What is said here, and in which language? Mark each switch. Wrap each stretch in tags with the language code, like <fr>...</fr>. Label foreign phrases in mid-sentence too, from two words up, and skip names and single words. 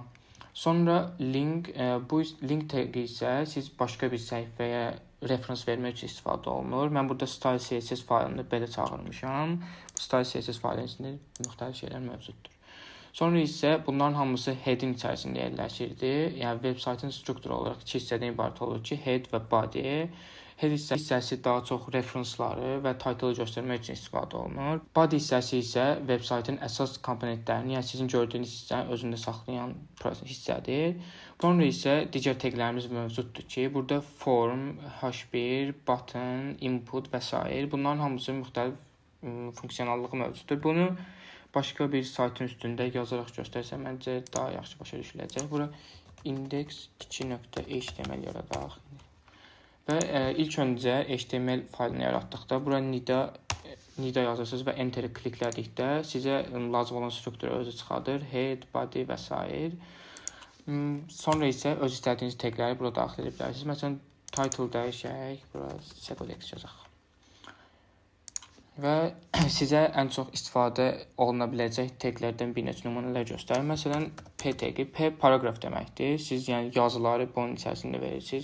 <az>Sonra link, bu link tagi isə siz başqa bir səhifəyə referans vermək üçün istifadə olunur. Mən burada style CSS faylını belə çağırmışam. Bu style CSS faylının içində müxtəlif şeylər mövcuddur. Sonra isə bunların hamısı head'in içərisində yerləşirdi. Yəni web saytın strukturu olaraq iki hissədən ibarət olur ki, head və body. Head hissəsi daha çox referensları və title göstərmək üçün istifadə olunur. Body hissəsi isə web saytın əsas komponentlərini, yəni sizin gördüyünüz hissəni özündə saxlayan hissədir. Sonra isə digər taglərimiz mövcuddur ki, burada form, h1, button, input və s. Bunların hamısı müxtəlif funksiyonallığı mövcuddur. Bunu başqa bir saytın üstündə yazaraq göstərsəm, məncə daha yaxşı başa düşüləcək. Bura index2.html yaradaq. Və ilk öncə HTML faylını yaratdıqda bura nida yazırsınız və enter kliklədikdə sizə lazım olan strukturu özü çıxardır. Head, body və s. Sonra isə öz istədiyiniz tagləri bura daxil edə bilərsiniz. Məsələn, title dəyişək, bura Secodex yazaq. Və sizə ən çox istifadə oluna biləcək taglərdən bir neçə nümunələr göstərir. Məsələn, P tagi, P paragraf deməkdir. Siz yəni yazıları bunun içərisində verirsiniz.</az>